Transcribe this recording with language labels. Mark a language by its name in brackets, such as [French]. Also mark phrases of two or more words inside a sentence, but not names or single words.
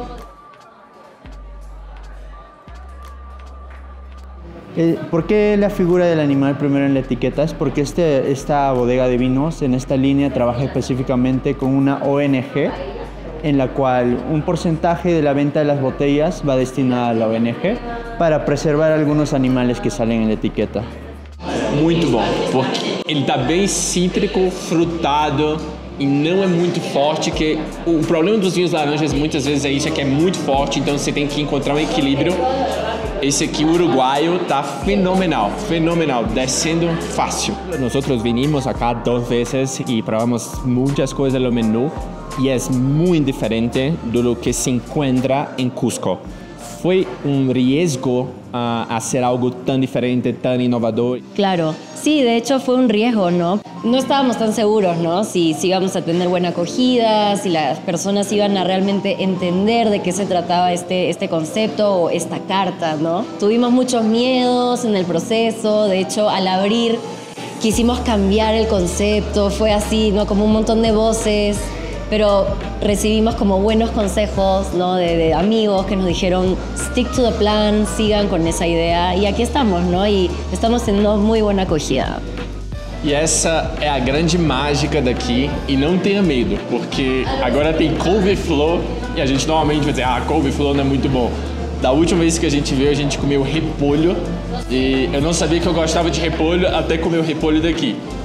[Spanish] ¿Por qué la figura del animal primero en la etiqueta? Es porque esta bodega de vinos en esta línea trabaja específicamente con una ONG en la cual un porcentaje de la venta de las botellas va destinada a la ONG para preservar algunos animales que salen en la etiqueta. [Portuguese] Muito bom, porque ele está bem cítrico, frutado e não é muito forte, que o problema dos vinhos laranjas muitas vezes é isso, é que é muito forte, então você tem que encontrar um equilíbrio. Esse aqui uruguaio tá fenomenal, fenomenal, descendo fácil. [Spanish] Nosotros vinimos acá 2 veces y probamos muchas cosas del menú y es muy diferente de lo que se encuentra en Cusco. Fue un riesgo hacer algo tan diferente, tan innovador. Claro, sí, de hecho fue un riesgo, ¿no? No estábamos tan seguros, ¿no? Si íbamos a tener buena acogida, si las personas iban a realmente entender de qué se trataba este concepto o esta carta, ¿no? Tuvimos muchos miedos en el proceso, de hecho, al abrir quisimos cambiar el concepto, fue así, ¿no? Como un montón de voces, pero recibimos como buenos consejos, ¿no? de amigos que nos dijeron [English] stick to the plan, [Spanish] sigan con esa idea y aquí estamos, ¿no? Y estamos teniendo muy buena acogida. [Portuguese] E essa é a grande mágica daqui, e não tenha medo, porque agora tem couve-flor e a gente normalmente vai dizer, couve-flor não é muito bom. Da última vez que a gente veio, a gente comeu repolho e eu não sabia que eu gostava de repolho até comer o repolho daqui.